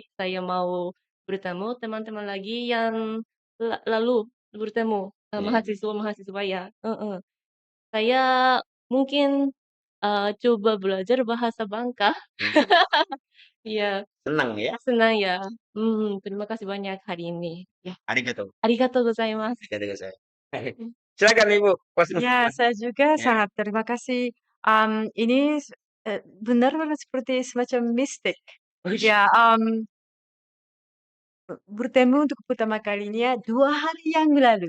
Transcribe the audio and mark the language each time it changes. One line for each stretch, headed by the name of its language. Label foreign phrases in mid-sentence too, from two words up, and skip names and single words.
Indonesian: Saya mau bertemu teman-teman lagi yang lalu bertemu mahasiswa-mahasiswa ya. Saya mungkin coba belajar bahasa Bangka. Iya, Senang ya. senang ya. Terima kasih banyak hari ini. Ya, Arigato.
Japanese: ありがとうございます.
Indonesian: Silakan Ibu. Ya, saya juga Ya. sangat terima kasih. Ini benar-benar seperti semacam mistik. Ya, bertemu untuk pertama kalinya 2 hari yang lalu.